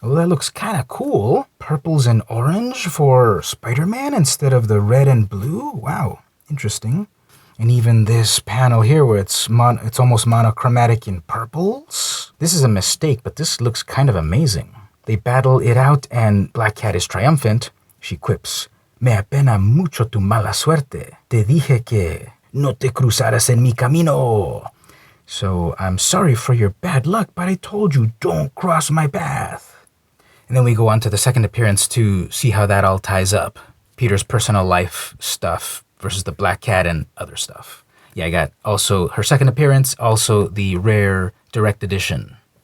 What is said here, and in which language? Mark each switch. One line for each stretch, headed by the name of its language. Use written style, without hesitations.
English: Oh, that looks kind of cool. Purples and orange for Spider-Man instead of the red and blue. Wow, interesting. And even this panel here where it's almost monochromatic in purples. This is a mistake, but this looks kind of amazing. They battle it out and Black Cat is triumphant. She quips,
Spanish: "Me apena mucho tu mala suerte. Te dije que no te cruzaras en mi camino."
English: So, I'm sorry for your bad luck, but I told you don't cross my path. And then we go on to the second appearance to see how that all ties up. Peter's personal life stuff versus the Black Cat and other stuff. Yeah, I got also her second appearance, also the rare direct edition.